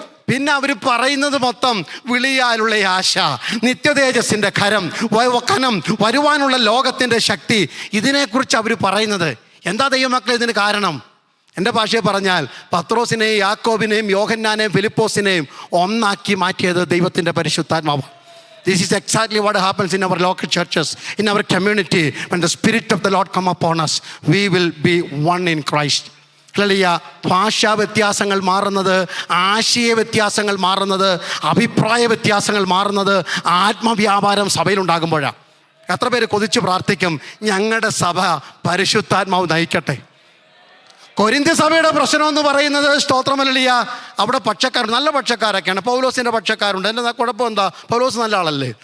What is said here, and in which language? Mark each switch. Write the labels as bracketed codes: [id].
[ml] പിന്നെ അവർ പറയുന്നത് മൊത്തം വിളിയാലുള്ള ആശ, നിത്യതേജസ്സിന്റെ കനം, വരുവാനുള്ള ലോകത്തിന്റെ ശക്തി. ഇതിനെക്കുറിച്ച് അവർ പറയുന്നത്. എന്താ ദൈവമക്കളെ ഇതിന് കാരണം? എൻ്റെ ഭാഷയെ പറഞ്ഞാൽ പത്രോസിനെയും യാക്കോബിനെയും യോഹന്നാനെയും ഫിലിപ്പോസിനെയും ഒന്നാക്കി മാറ്റിയത് ദൈവത്തിൻ്റെ പരിശുദ്ധാത്മാവ്. [en] This is exactly what happens in our local churches, in our community. When the Spirit of the Lord come upon us, we will be one in Christ. Hallelujah. [ml] ഭാഷാ വ്യത്യാസങ്ങൾ മാറുന്നത്, ആശയ വ്യത്യാസങ്ങൾ മാറുന്നത്, അഭിപ്രായ വ്യത്യാസങ്ങൾ മാറുന്നത് ആത്മവ്യാപാരം സഭയിലുണ്ടാകുമ്പോഴാണ്. എത്ര പേര് കൊതിച്ച് പ്രാർത്ഥിക്കും ഞങ്ങളുടെ സഭ പരിശുദ്ധാത്മാവ് നയിക്കട്ടെ? കൊരിന്ത്യ സഭയുടെ പ്രശ്നം എന്ന് പറയുന്നത് സ്തോത്രം ഹല്ലേലൂയ, അവിടെ പക്ഷക്കാർ, നല്ല പക്ഷക്കാരൊക്കെയാണ്. പൗലോസിൻ്റെ പക്ഷക്കാരുണ്ട്. എൻ്റെ കുഴപ്പം എന്താ? പൗലോസ് നല്ല ആളല്ലേ?